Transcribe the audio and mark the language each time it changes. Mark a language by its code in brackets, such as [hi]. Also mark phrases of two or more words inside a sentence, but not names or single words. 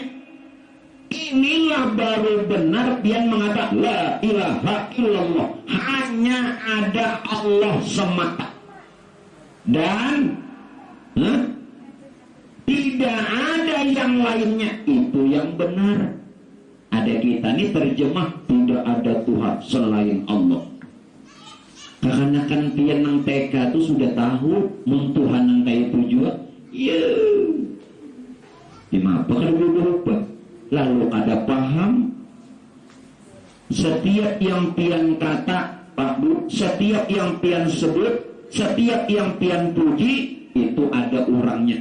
[bjn] Inilah baru benar pian mengata [ar] لا إله إلا الله. [id] Hanya ada Allah semata dan tidak ada yang lainnya. Itu yang benar. Ada kita ini terjemah tidak ada Tuhan selain Allah. [bjn] Karena kan pian nang TK itu sudah tahu mun Tuhan nang kayak itu juga. [id] Ya. Gimana kan berubah. Lalu ada paham. [bjn] Setiap yang pian kata Pak Bu, setiap yang pian sebut, setiap yang pian puji itu ada orangnya.